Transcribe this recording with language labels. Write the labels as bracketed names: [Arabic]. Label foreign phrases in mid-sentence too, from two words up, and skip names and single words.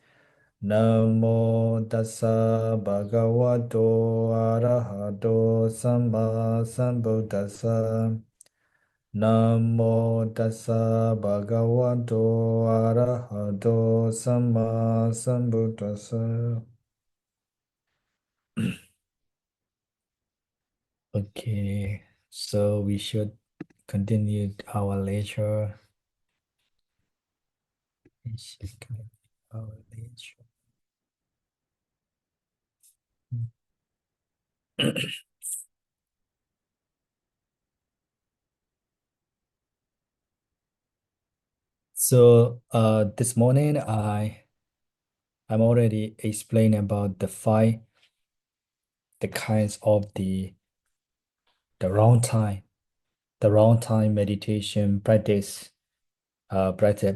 [Pali] Namo tassa bhagavato arahato samma sambuddhassa. Namo tassa bhagavato arahato samma sambuddhassa. [English] Okay, so we should continue our lecture. We should continue our lecture. So this morning I'm already explaining about the kinds of the wrong time, the wrong time meditation practice.